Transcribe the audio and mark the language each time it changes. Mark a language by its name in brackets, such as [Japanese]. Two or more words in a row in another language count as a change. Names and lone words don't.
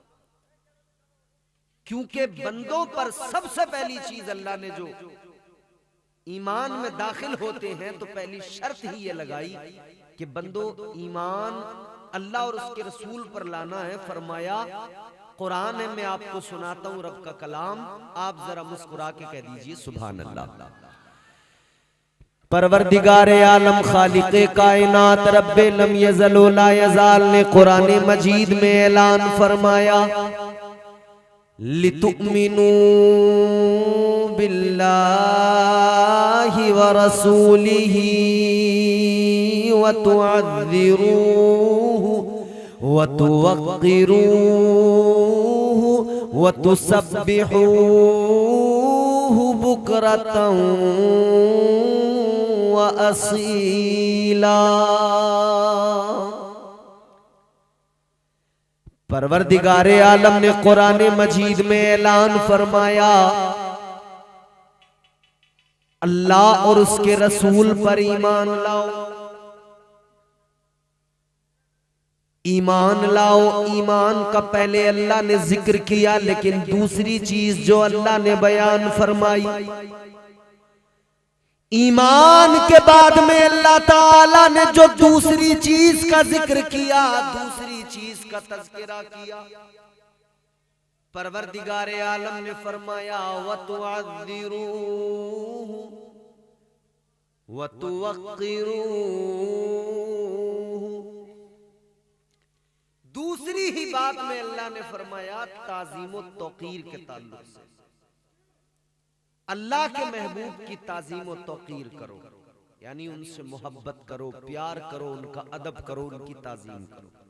[Hindi] क्योंकि बंदों पर सबसे पहली चीज अल्लाह ने जो ईमान में दाखिल होते हैं तो पहली शर्त ही ये लगाई कि बंदो ईमान अल्लाह और उसके रसूल पर लाना है। फरमाया कुरान है, मैं आपको सुनाता हूं रब का कलाम, आप जरा मुस्कुरा के कह दीजिए [Arabic] سبحان الله. [Hindi] परवरदिगारे आलम खालिक़े कायनात रब्बे [Arabic] لم يزل ولا يزال [Hindi] ने कुरान मजीद में ऐलान फरमाया, [Arabic] لتؤمنوا بالله ورسوله وتعزروه وتوقروه وتسبحوه بكرة وأصيلا. [Hindi] परवरदिगारे आलम ने कुरान मजीद में ऐलान फरमाया, अल्लाह और उसके रसूल पर ईमान लाओ, ईमान लाओ। ईमान का पहले अल्लाह ने जिक्र किया, लेकिन दूसरी चीज जो अल्लाह ने बयान फरमाई, ईमान के बाद में अल्लाह ताला ने जो दूसरी चीज का जिक्र किया, दूसरी चीज का तज़किरा किया, परवरदिगारे आलम ने फरमाया [Arabic] وتعزروه وتوقروه. [Hindi] दूसरी ही बात में अल्लाह ने फरमाया ताज़ीम व तौक़ीर के ताल्लुक से, अल्लाह के महबूब की ताज़ीम व तौक़ीर करो, यानी उनसे मोहब्बत करो, प्यार करो, उनका अदब करो, उनकी ताज़ीम करो।